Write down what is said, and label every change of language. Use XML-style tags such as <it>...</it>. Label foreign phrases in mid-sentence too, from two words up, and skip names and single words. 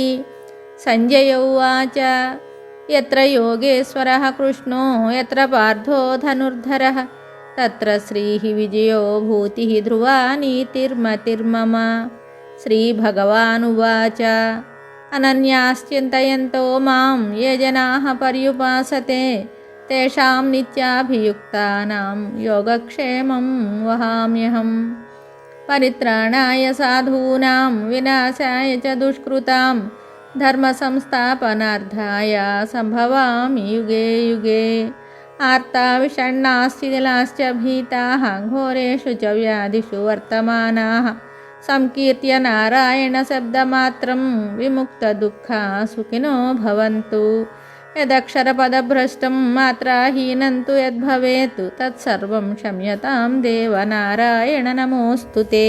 <sa>సంజయ ఉవాచ యత్ర యోగేశ్వరః కృష్ణో యత్ర పార్థో ధనుర్ధరః తత్ర శ్రీః విజయో భూతిః ధ్రువా నీతిర్మతిర్మమ. శ్రీభగవానువాచ అనన్యాశ్చింతయంతో మాం ఏ జనాః పర్యుపాసతే తేషాం నిత్యాభియుక్తానాం యోగక్షేమం వహామ్యహం. పరిత్రాణాయ సాధూనాం వినాశాయ చ దుష్కృతాం ధర్మ సంస్థాపనార్థాయ సంభవామి యుగే యుగే. ఆర్తా విషణ్ణాశ్చిలాశ్చ భీతాః ఘోరేషు చ వ్యాధిషు వర్తమానాః సంకీర్త్య నారాయణ శబ్దమాత్రం విముక్త దుఃఖా సుఖినో భవంతు. యదక్షరపదభ్రష్టం మాత్రాహీనం తు యద్భవేత్ తత్సర్వం క్షమ్యతాం దేవ నారాయణ నమోస్తుతే.</sa>